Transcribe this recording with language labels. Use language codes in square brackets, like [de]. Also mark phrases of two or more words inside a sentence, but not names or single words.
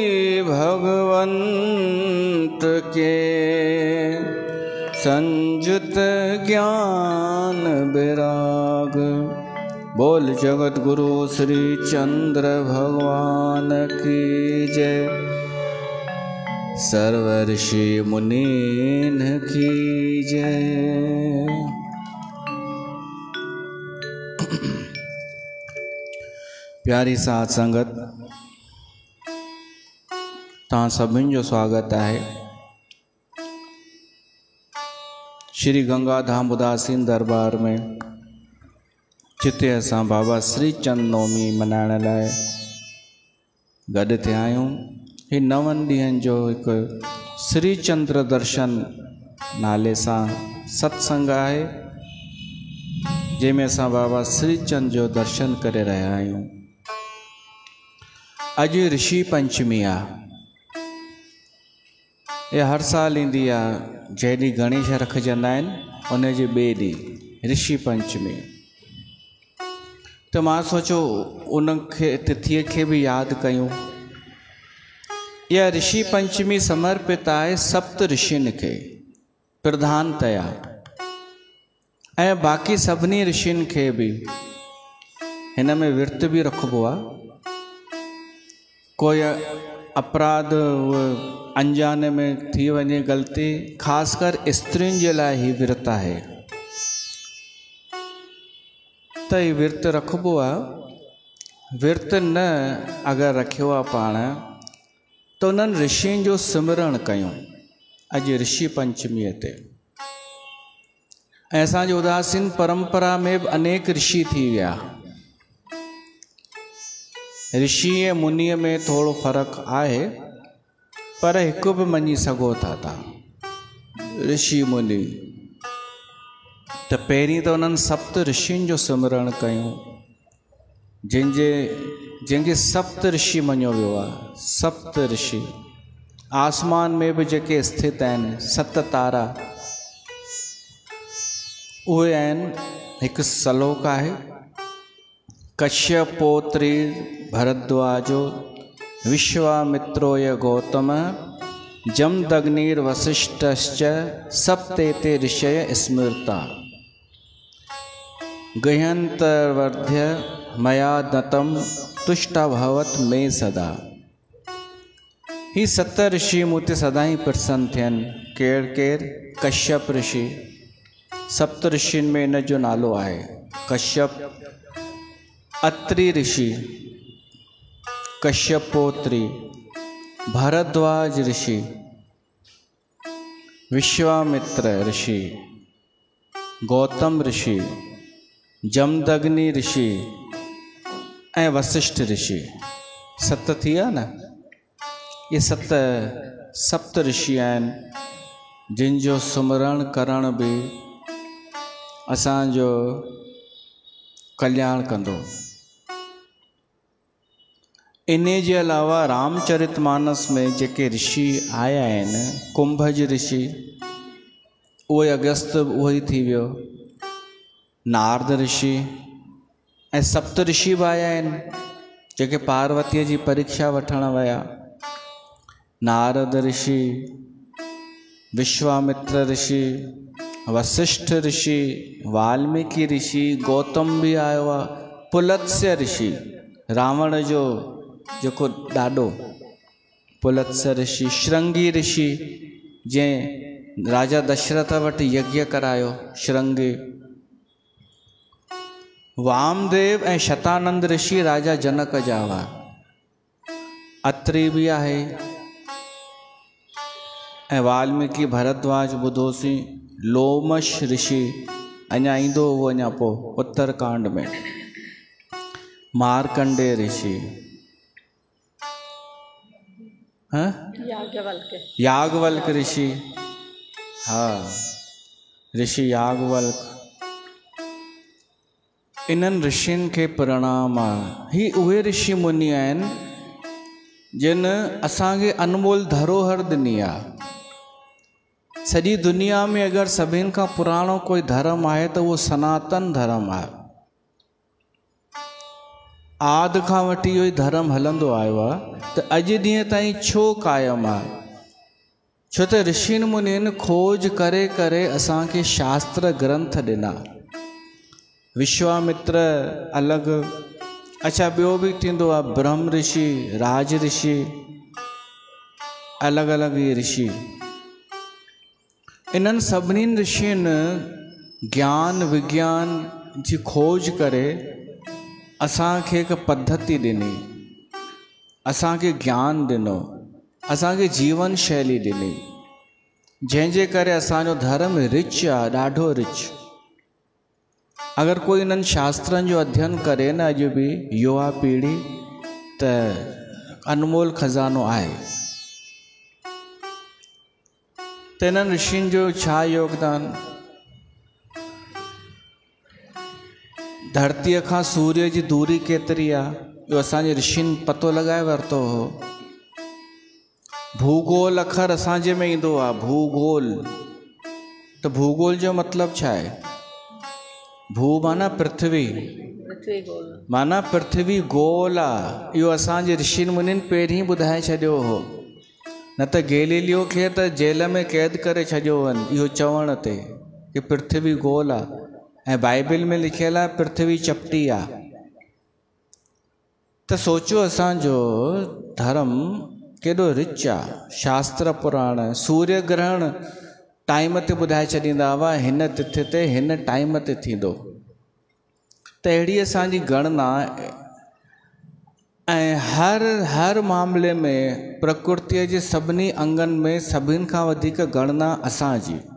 [hi] भगवंत के संयुत ज्ञान विराग। बोल जगत गुरु श्री चंद्र भगवान की जय, सर्व ऋषि मुनीन की जय। [sd] प्यारी साथ संगत, तव्हां सभिनि जो स्वागत है श्री गंगा धाम उदासीन दरबार में। जिते असां बाबा श्रीचंद नवमी मल्हाइण लाइ गॾु थिया आहियूं। ही 9 ॾींहंनि जो हिकु श्रीचंद्र दर्शन नाले सां सत्संग आहे, जंहिंमें असां बाबा श्रीचंद जो दर्शन करे रहिया आहियूं। अॼु ऋषि पंचमी आहे। इहा हर साल ईंदी आहे। जंहिं ॾींहुं गणेश रखजंदा आहिनि उन जे ॿिए ॾींहुं ऋषि पंचमी। त मां सोचियो उनखे तिथीअ खे बि यादि कयूं। इहा ऋषि पंचमी समर्पित आहे सप्त ऋषियुनि खे प्रधानतया, ऐं बाक़ी सभिनी ऋषियुनि खे बि हिन में विर्त बि रखिबो आहे। [hi] कोई अपराध अनजाने में [sd] थी वञे ग़लती, ख़ासि कर स्त्रियुनि जे लाइ ही विर्त आहे। त ही विर्त रखिबो आहे। विर्त न अगरि रखियो आहे पाण त उन्हनि ऋषियुनि जो सिमरण कयूं अॼु ऋषि पंचमीअ ते। ऐं असांजी उदासीन परंपरा में बि अनेक ऋषि थी विया। ऋषि ऐं मुनीअ में थोरो फ़र्क़ु आहे, पर हिकु बि मञी सघो था तव्हां ऋषि मुनि। त पहिरीं त उन्हनि सप्त ऋषियुनि जो सिमरण कयूं, जंहिंखे सप्त ऋषि मञियो वियो आहे। सप्त ऋषि आसमान में बि जेके स्थित आहिनि, 7 तारा उहे आहिनि। हिकु श्लोक आहे, [sa] कश्यपोत्री भरद्वाजो विश्वामित्रोय गौतम जमदग्निर्वसिष्ठश्च सप्तेते ऋषय स्मृता गह्यन्तर्वर्ध्य मया दत्तं तुष्टाभवत् मे सदा। [sd] ही 7 ऋषि मूं ते सदा ई प्रसन्न थियनि। केरु? कश्यप ऋषि। सप्त ऋषियुनि में इन जो नालो आहे कश्यप। अत्रि ऋषि, कश्यपोत्री, भरद्वाज ऋषि, विश्वामित्र ऋषि, गौतम ऋषि, जमदग्नि ऋषि ऐं वशिष्ठ ऋषि। 7 थी विया न। ये 7 सप्त ऋषि आहिनि जिन जो सुमरण करण बि असांजो कल्याण कंदो। इन जे अलावा रामचरितमानस में जेके ऋषि आया आहिनि, कुंभज ऋषि, उहे अगस्त उहो ई थी वियो। नारद ऋषि ऐं सप्त ऋषि बि आया आहिनि जेके पार्वतीअ जी परीक्षा वठण विया। नारद ऋषि, विश्वामित्र ऋषि, वशिष्ठ ऋषि, वाल्मीकि ऋषि, गौतम बि आयो आहे, पुलत्स्य ऋषि, रावण जो जेको ॾाॾो पुलत्स्य ऋषि, श्रृंगी ऋषि जंहिं राजा दशरथ वटि यज्ञ करायो, श्रृंगी। वामदेव ऐं शतानंद ऋषि राजा जनक जा हुआ। अत्रि बि आहे ऐं वाल्मीकि भरद्वाज ॿुधोसीं। लोमश ऋषि अञा ईंदो उहो अञा पोइ उत्तरकांड में। मार्कंडेय ऋषि, याज्ञवल्क ऋषि, हाँ ऋषि याज्ञवल्क। इन्हनि ऋषियुनि खे प्रणाम आहे। ही उहे ऋषि मुनि आहिनि जिन असांखे अनमोल धरोहर ॾिनी आहे। सॼी दुनिया में अगरि सभिनि खां पुराणो कोई धर्म आहे त उहो सनातन धर्म आहे। आदि खां वठी इहो ई धर्म हलंदो आयो आहे। त अॼु ॾींहं ताईं छो क़ाइमु आहे? छो त ऋषियुनि मुनियुनि खोज करे करे असांखे शास्त्र ग्रंथ ॾिना। विश्वामित्र अलॻि, अच्छा ॿियो बि थींदो आहे, ब्रह्म ऋषि, राज ऋषि, अलॻि अलॻि ऋषि। इन्हनि सभिनीनि ऋषियुनि ज्ञान विज्ञान जी खोज करे असांखे हिकु पद्धति ॾिनी, असांखे ज्ञान ॾिनो, असांखे जीवन शैली ॾिनी, जंहिंजे करे असांजो धर्म रिच आहे, ॾाढो रिच। अगर कोई इन्हनि शास्त्रनि जो अध्ययन करे न अॼु बि युवा पीढ़ी त अनमोल खज़ानो आहे। त इन्हनि ऋषियुनि जो छा योगदान, धरतीअ खां सूर्य जी दूरी केतिरी आहे इहो असांजे ऋषियुनि पतो लॻाए वरितो हो। भूगोल अखर असांजे में ईंदो आहे, भूगोल। त भूगोल जो मतिलबु छा आहे? भू माना पृथ्वी, माना पृथ्वी गोल आहे। इहो असांजे ऋषियुनि मुनियुनि पहिरीं ॿुधाए छॾियो हो, न त गैलीलियो खे त जेल में क़ैद करे छॾियो वञ इहो चवण ते कि पृथ्वी गोल आहे, ऐं बाइबिल में लिखियलु आहे पृथ्वी चपटी आहे। त सोचो असांजो धर्म केॾो रिच आहे, शास्त्र पुराण। सूर्य ग्रहण टाइम ते ॿुधाए छॾींदा हुआ हिन तिथि ते हिन टाइम ते थींदो। त अहिड़ी असांजी गणना ऐं हर मामले में प्रकृतिअ जे सभिनी अंगनि में सभिनि खां वधीक गणना असांजी।